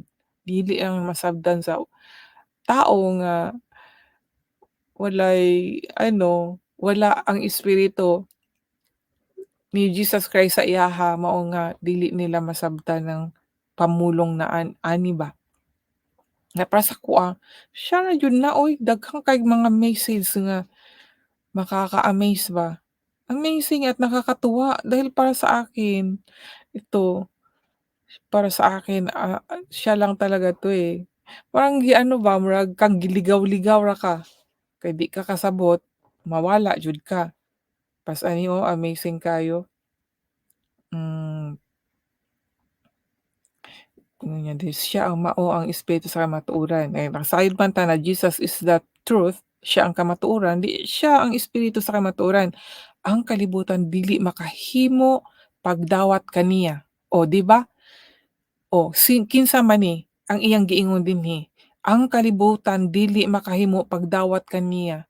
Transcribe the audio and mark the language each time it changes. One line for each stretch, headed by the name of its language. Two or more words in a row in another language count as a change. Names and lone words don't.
Cebuano: Dili lang masabdan sa tao nga wala ang espiritu ni Jesus Christ sa iyaha mao nga dili nila masabtan ng pamulong na ani ba. Nga para sa kuha, siya ra jud na oy, daghang kay mga message nga makaka-amaze ba.
Filipino: Amazing at nakakatuwa dahil para sa akin, siya lang talaga 'to, eh. Parang gi-ano ba,
Cebuano: murag kang giligaw-ligaw ra ka, kay di ka kasabot, mawala jud ka. Pas ani, oh, amazing kayo. Hmm, tingnan niya din, siya ang mao ang espiritu sa kamatuoran. Eh, nakasayod man ta na
English: Jesus is the truth,
Cebuano: siya ang kamatuoran, di siya ang espiritu sa kamatuoran. Ang kalibutan dili makahimo pagdawat kaniya. O, 'di ba? O, kinsa man ni ang iyang giingon dinhi, ang kalibutan dili makahimo pagdawat kaniya.